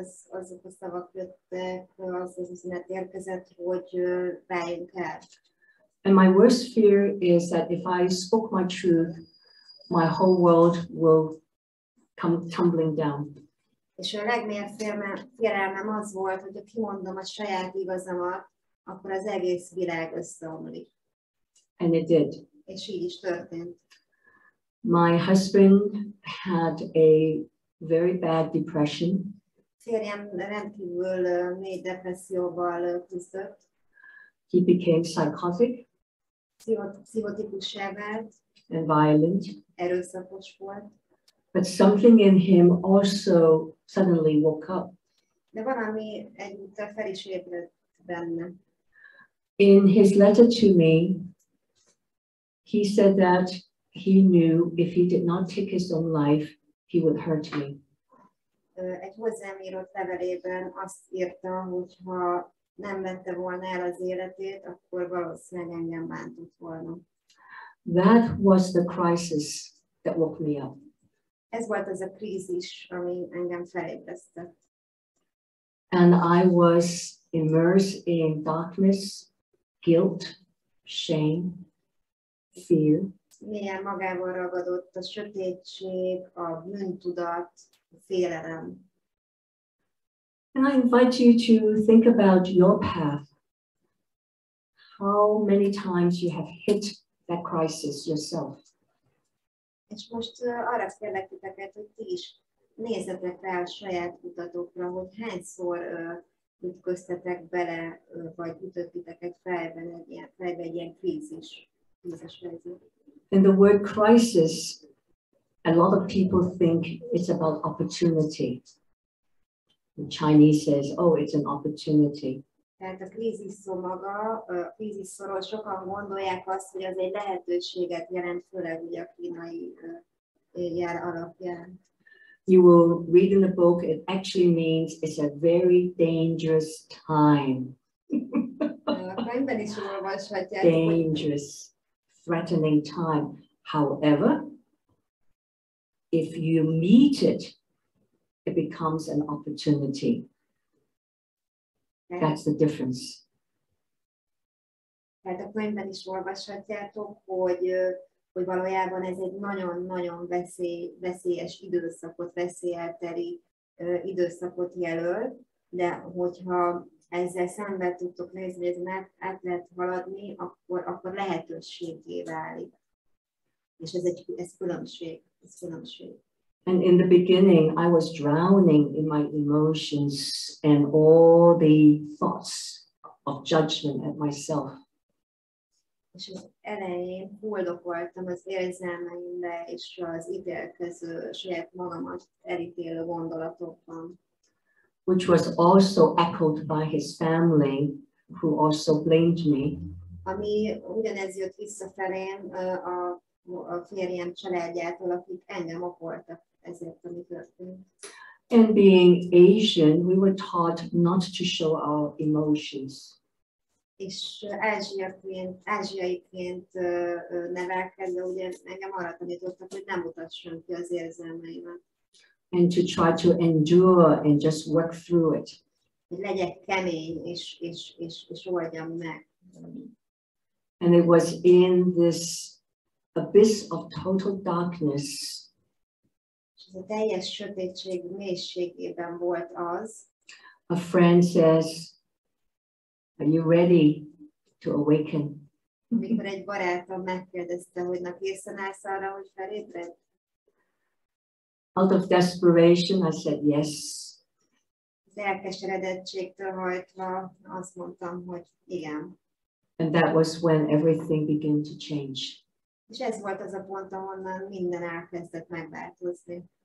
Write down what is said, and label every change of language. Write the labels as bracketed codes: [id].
[hu] Azok a szavak jöttek, az üzenet érkezett, hogy váljunk el. [en] And my worst fear is that if I spoke my truth, my whole world will come tumbling down. [hu] És a legmélyebb félelmem az volt, hogy ha kimondom a saját igazamat, akkor az egész világ összeomlik. [en] And it did. [hu] És így is történt. [en] My husband had a very bad depression. [hu] Férjem rendkívül mély depresszióval küzdött. [en] He became psychotic. [hu] Pszichotikussá vált. [en] And violent. [hu] Erőszakos volt. [en] But something in him also suddenly woke up. [hu] De valami egyúttal fel is ébredt benne. [en] In his letter to me, he said that he knew if he did not take his own life, he would hurt me. [hu] Egy hozzám írott levelében azt írta, hogy ha nem vette volna el az életét, akkor valószínűleg engem bántott volna. [en] That was the crisis that woke me up. [hu] Ez volt az a krízis, ami engem felébresztett. [en] And I was immersed in darkness, guilt, shame, fear. [hu] Milyen magával ragadott a sötétség, a bűntudat, a félelem. [en] And I invite you to think about your path. How many times you have hit that crisis yourself. [hu] És most arra kérlek titeket, hogy ti is nézzetek rá a saját utatokra, hogy hányszor ütköztetek bele, vagy ütöttitek egy fejbe egy ilyen krízis helyzet. [en] And the word crisis, a lot of people think it's about opportunity. The Chinese says, oh, it's an opportunity. [hu] Tehát a krízis szó maga, a krízis szóról sokan gondolják azt, hogy az egy lehetőséget jelent, főleg ugye a kínai jár alapján. [en] You will read in the book, it actually means it's a very dangerous time. [hu] A könyvben is olvashatják. [en] Dangerous, threatening time. However, if you meet it, it becomes an opportunity. That's the difference. [hu] Tehát a könyvben is olvashatjátok, hogy valójában ez egy nagyon-nagyon veszélyes időszakot, veszélyelteri időszakot jelöl, de hogyha ezzel szemben tudtok nézni, hogy ezen át lehet haladni, akkor lehetőségé válik. És ez különbség. [en] And in the beginning, I was drowning in my emotions and all the thoughts of judgment at myself. [hu] És az elején fuldokoltam az érzelmeimbe és az ítélkező, saját magamat elítélő gondolatokban. [en] Which was also echoed by his family, who also blamed me. [hu] Ami ugyanez jött visszafelém a férjem családjától, akik engem okoltak ezért, ami történt. [en] And being Asian, we were taught not to show our emotions. [hu] És ázsiaiként nevelkedve, ugye engem arra tanítottak, hogy nem mutassam ki az érzelmeimet. [en] And to try to endure and just work through it. [hu] Hogy legyek kemény és oldjam meg. [en] And it was in this abyss of total darkness. [hu] És ez a teljes sötétség mélységében volt az. [en] A friend says, are you ready to awaken? [hu] Amikor egy barátom megkérdezte, hogy na készen állsz arra, hogy felébredj? [en] Out of desperation, I said yes. [hu] Az elkeseredettségtől hajtva azt mondtam, hogy igen. [en] And that was when everything began to change. [hu] És ez volt az a pont, ahonnan minden elkezdett megváltozni.